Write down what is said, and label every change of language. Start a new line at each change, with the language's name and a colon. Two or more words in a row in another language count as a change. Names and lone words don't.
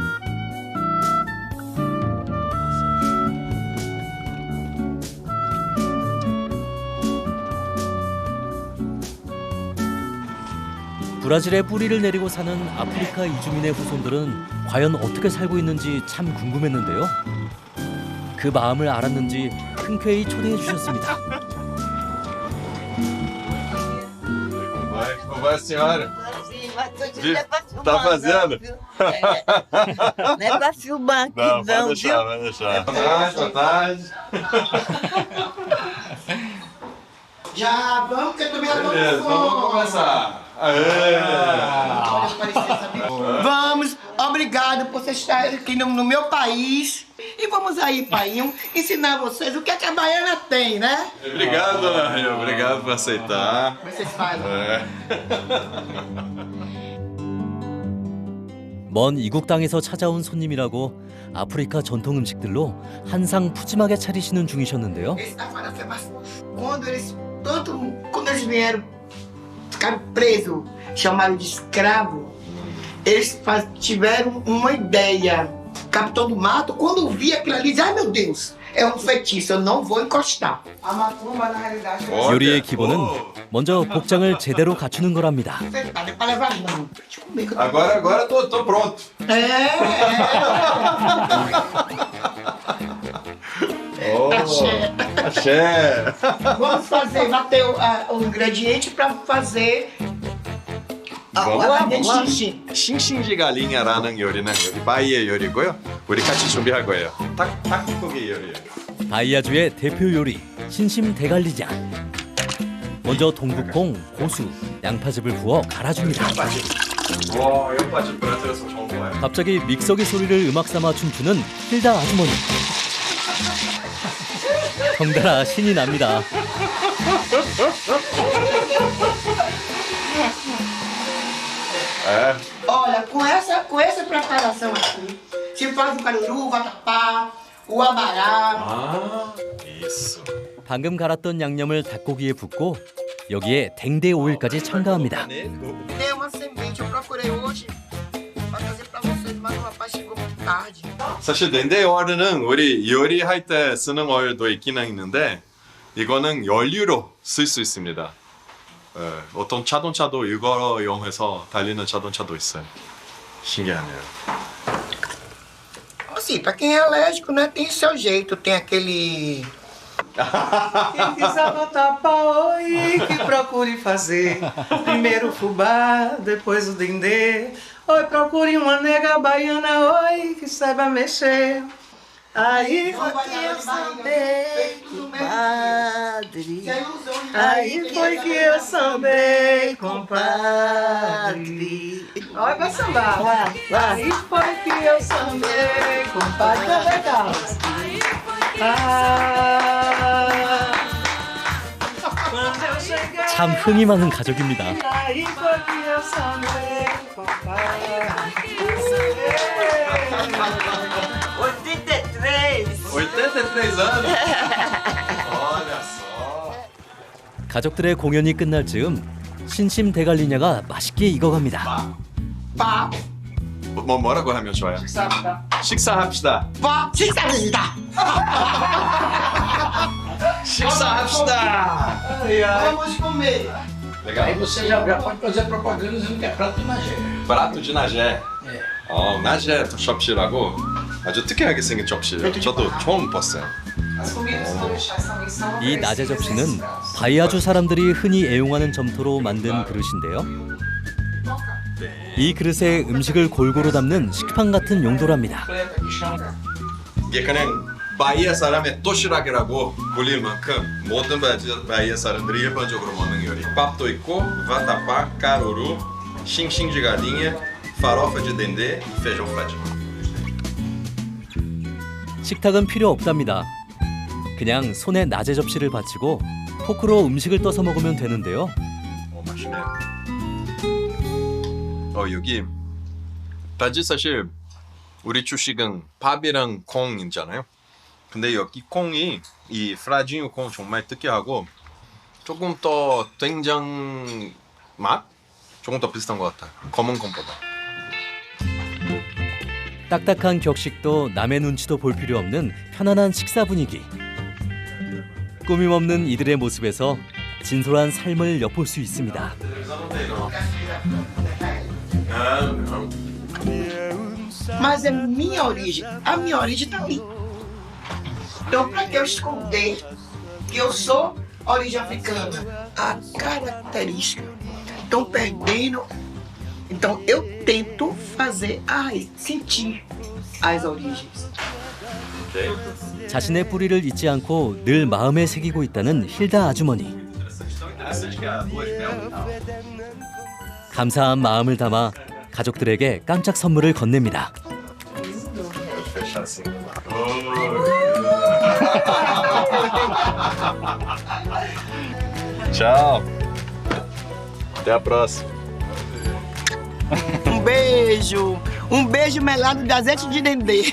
Korean: 브라질에 뿌리를 내리고 사는 아프리카 이주민의 후손들은 과연 어떻게 살고 있는지 참 궁금했는데요. 그 마음을 알았는지 흔쾌히 초대해 주셨습니다.
Portuguese: Como vai a senhora? Tá fazendo? Não é pra filmar aqui, Não, pode deixar, vai deixar. Boa tarde. Já vamos, que eu também adoro. Beleza, então vamos começar. Vamos, obrigado por vocês estarem aqui no meu país. E vamos aí, painho, ensinar vocês o que a baiana tem, né? Obrigado, dona Rio. Obrigado por aceitar. Vocês fazem.
Korean: 먼 이국 땅에서 찾아온 손님이라고 아프리카 전통 음식들로 한상 푸짐하게 차리시는 중이셨는데요.
Portuguese: Quando eles vieram, ficaram presos, chamaram de escravo, eles tiveram uma ideia. Capitão do Mato, quando vi aquilo ali, ai meu Deus, é um feitiço, eu não vou encostar. A macumba, na realidade,
Korean: 요리의 기본은 먼저 복장을 제대로 갖추는 거랍니다.
Portuguese: é pra levar não. Agora tô pronto. Axé. Vamos fazer, bater o ingrediente para fazer vamos lá.
Korean: 싱싱 de galinha라는 요리는 여기 바이의 요리고요. 우리 같이 준비할 거예요. 닭고기 요리예요. 바이아주의 대표 요리 신심 대갈리자. 먼저 동북콩, 고수, 양파즙을 부어 갈아줍니다. 와, 양파즙 브라질에서 처음 봐요. 갑자기 믹서기 소리를 음악 삼아 춤추는 힐다 아주머니. 덩달아 신이 납니다.
Portuguese: Olha, com essa preparação aqui, se faz o caruru, o vatapá, o abará. isso.
Korean: 방금 갈았던 양념을 닭고기에 붓고 여기에 댕대 오일까지 첨가합니다.
Portuguese: Tem uma semente, eu procurei hoje para trazer para vocês, mas o rapaz chegou muito tarde.
Korean: 사실 렌데 오일은 우리 요리할 때 쓰는 오일도 있기는 있는데 이거는 연료로 쓸 수 있습니다. 어떤 자동차도 이거 이용해서 달리는 자동차도 있어요. 신기하네요.
Portuguese: Assim, para quem é alérgico, né, tem seu jeito, tem aquele... Quem quiser botar pra oi, que procure fazer. Primeiro o fubá, depois o dendê. Oi, procure uma nega baiana, oi, que saiba mexer. Aí foi que eu sambei, compadre. Aí foi que eu sambei, compadre. Olha, vai sambar, vai. Aí foi que eu sambei, compadre. Tá legal. Quando eu cheguei.
Korean: 참 흥이 많은 가족입니다.
Portuguese: Aí foi que eu sambei, compadre. 83 anos? Olha só.
Korean: 가족들의 공연이 끝날 즈음 신심 대갈리냐가 맛있게 익어갑니다. 뭐 뭐라고 하면 좋아요? 식사합시다. 식사합시다. 식사합시다.
Portuguese: Vamos comer. Legal. Aí você já pode fazer propaganda dizendo que é prato de Magé. prato de 나제.
Korean: 나제 접시라고 아주 특이하게 생긴 접시. 저도 처음 봤어요. 이 나제 접시는 바이아주 사람들이 흔히 애용하는 점토로 만든 그릇인데요. 이 그릇에 음식을 골고루 담는 식판 같은 용도랍니다. 이게 그냥 바이아 사람의 도시락이라고 불릴 만큼 모든 바이아 사람들이 일반적으로 먹는 요리. 밥도 있고
Portuguese: vatapá, caruru, xing-xing de galinha, farofa de dendê e feijão fradinho.
Korean: 식탁은 필요 없답니다. 그냥 손에 나제 접시를 받치고 포크로 음식을 떠서 먹으면 되는데요. 맛있네. 여기 다지 사실 우리 주식은 밥이랑 콩이잖아요. 근데 여기 콩이 이 프라징 콩 정말 특이하고 조금 더 된장 맛? 조금 더 비슷한 것 같아요. 검은 콩보다. 딱딱한 격식도 남의 눈치도 볼 필요 없는 편안한 식사 분위기. 꾸밈 없는 이들의 모습에서 진솔한 삶을 엿볼 수 있습니다.
Portuguese: Mas a minha origem tá ali. Então, para que eu esconder que eu sou origem africana? A característica. Estão perdendo. Então, eu tento fazer sentir as origens.
Korean: 자신의 뿌리를 잊지 않고 늘 마음에 새기고 있다는 힐다 아주머니. 감사한 마음을 담아 가족들에게 깜짝 선물을 건넵니다.
Portuguese: Tchau. Até a próxima. Um beijo melado de azeite de dendê.